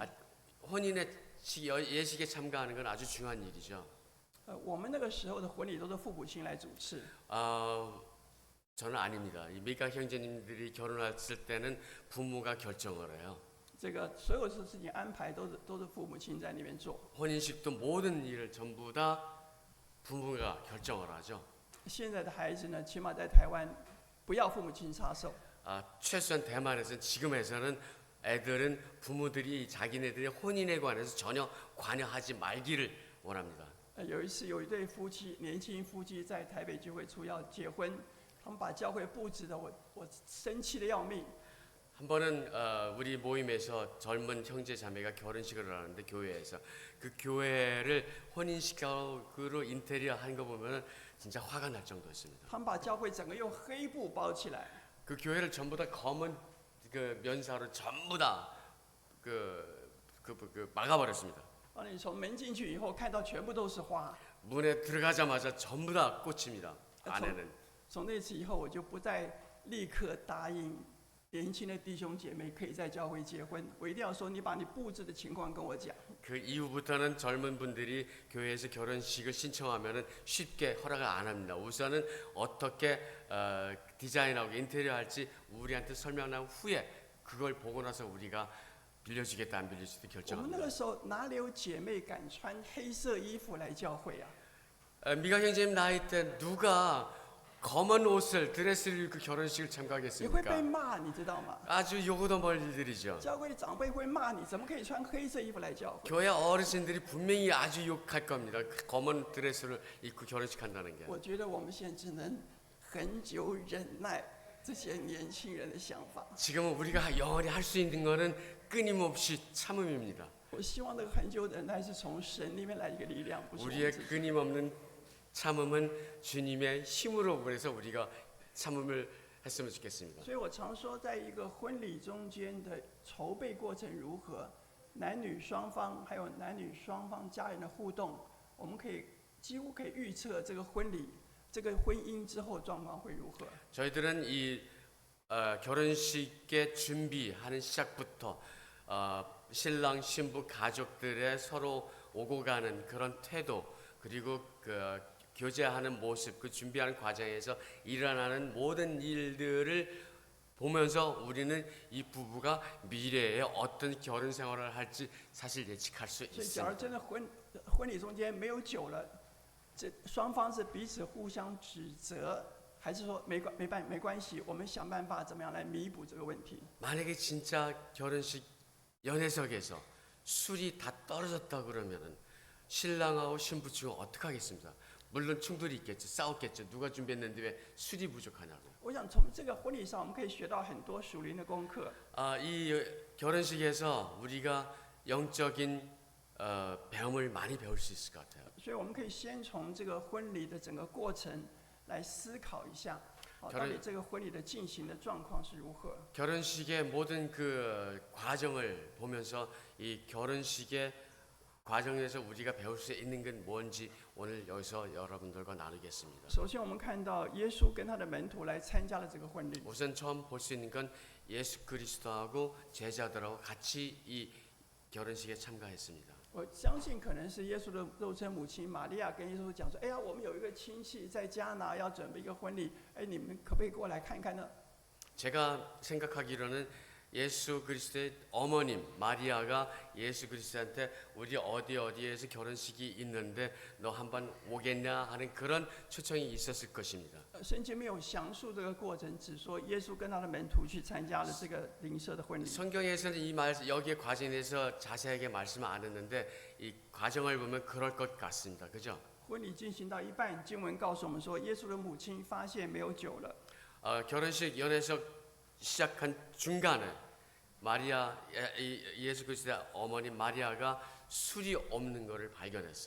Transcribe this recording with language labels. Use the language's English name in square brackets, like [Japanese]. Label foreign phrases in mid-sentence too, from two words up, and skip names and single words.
[Korean] 혼인의 예식에 참가하는 건 아주 중요한 일이죠. [Chinese] 我们那个时候的婚礼都是父母亲来主持， [Korean] 저는 아닙니다. 이 미가 형제님들이 결혼했을 때는 부모가 결정을 해요. [Chinese] 这个所有的事情安排都是父母亲在那边做。 [Korean] 혼인식도 모든 일을 전부 다 부모가 결정을 하죠. [Chinese] 现在的孩子呢，起码在台湾，不要父母亲插手。 [Korean] 최소한 대만에서는 지금에서는 애들은 부모들이 자기네들의 혼인에 관해서 전혀 관여하지 말기를 원합니다. [Chinese] 有一次，有一对夫妻，年轻夫妻在台北聚会处要结婚，他们把教会布置的我生气的要命。 [Korean] 한 번은 우리 모임에서 젊은 형제 자매가 결혼식을 하는데 교회에서 그 교회를 혼인식으로 인테리어 한 거 보면은 진짜 화가 날 정도였습니다. [Chinese] 他们把教会整个用黑布包起来， [Korean] 그 교회를 전부 다 검은 그 면사로 전부 다 막아버렸습니다. [Chinese] 你从门进去以后，看到全部都是花。 [Korean] 문에 들어가자마자 전부 다 꽃입니다. 안에는. [Chinese] 从那次以后，我就不再立刻答应年轻的弟兄姐妹可以在教会结婚，我一定要说，你把你布置的情况跟我讲。 [Korean] 그 이후부터는 젊은 분들이 교회에서 결혼식을 신청하면은 쉽게 허락을 안 합니다. 우선은 어떻게 디자인하고 인테리어 할지 우리한테 설명한 후에 그걸 보고 나서 우리가 빌려주겠다 안 빌려주겠다 [Chinese] 我们那 [Korean] 결정합니다. [Chinese] 个时候哪里有姐妹敢穿黑色衣服来教会啊？ [Korean] 미가 형제님 나이 때 누가 검은 옷을 드레스를 입고 결혼식을 [Chinese] 你会被 [Korean] 참가하겠습니까? [Chinese] 骂，你知道吗？ [Korean] 아주 요구도 멀 일들이죠. [Chinese] 教会的长辈会骂你，怎么可以穿黑色衣服来教会？ [Korean] 교회 어르신들이 분명히 아주 욕할 겁니다. 그 검은 드레스를 입고 결혼식 한다는 게. [Chinese] 我觉得我们现在只能很久忍耐这些年轻人的想法。 [Korean] 지금은 우리가 영원히 할 수 있는 거는 끊임없이 참음입니다. [Chinese] 我希望那个很久忍耐是从神那边来的一个力量，不是我 [Korean] 우리의 [Chinese] 们自己。 [Korean] 끊임없는 참음은 주님의 힘으로 그래서 우리가 참음을 했으면 좋겠습니다. [Chinese] 所以我常说，在一个婚礼中间的筹备过程如何，男女双方还有男女双方家人的互动，我们可以几乎可以预测这个婚礼、这个婚姻之后状况会如何。 [Korean] 저희들은 이 결혼식의 준비하는 시작부터 신랑 신부 가족들의 서로 오고 가는 그런 태도 그리고 그 교제하는 모습 그 준비하는 과정에서 일어나는 모든 일들을 보면서 우리는 이 부부가 미래에 어떤 결혼 생활을 할지 사실 예측할 수 [Chinese] 所以，假如 [Korean] 있습니다. [Chinese] 真的婚礼中间没有酒了，这双方是彼此互相指责，还是说没关系，我们想办法怎么样来弥补这个问题？ [Korean] 만약에 진짜 결혼식 연회석에서 술이 다 떨어졌다 그러면은 신랑하고 신부 측은 어떻게 하겠습니까? 물론 충돌이 있겠죠. 싸웠겠죠. 누가 준비했는데 왜 술이 부족하냐고. [Chinese] 我想从这个婚礼上，我们可以学到很多属灵的功课。 [Korean] 이 결혼식에서 우리가 영적인 배움을 많이 배울 수 있을 것 같아요. [Chinese] 所以我们可以先从这个婚礼的整个过程来思考一下，到底这个婚礼的进行的状况是如何。 [Korean] 결혼식의 모든 그 과정을 보면서 이 결혼식의 과정에서 우리가 배울 수 있는 건 뭔지 오늘 여기서 여러분들과 나누겠습니다. [Chinese] 首先，我们看到耶稣跟他的门徒来参加了这个婚礼。 [Korean] 우선 처음 볼 수 있는 건 예수 그리스도하고 제자들하고 같이 이 결혼식에 참가했습니다. [Chinese] 我相信可能是耶稣的肉身母亲玛利亚跟耶稣讲说：“哎呀，我们有一个亲戚在加拿要准备一个婚礼，哎，你们可不可以过来看看呢？” [Korean] 제가 생각하기로는 예수 그리스도의 어머님 마리아가 예수 그리스도한테 우리 어디에서 결혼식이 있는데 너 한번 오겠냐 하는 그런 초청이 있었을 것입니다. [Chinese] 圣经没有详述这个过程，只说耶稣跟他的门徒去参加了这个灵舍的婚礼。 [Korean] 성경에서는 여기에 과정에 대해서 자세하게 말씀 안 했는데 이 과정을 보면 그럴 것 같습니다. 그죠? [Chinese] 婚礼进行到一半，经文告诉我们说，耶稣的母亲发现没有酒了。 [Korean] 결혼식 연회석 시작한 중간에 예수 그리스도의 어머니 마리아가 술이 없는 것을 발견했어요.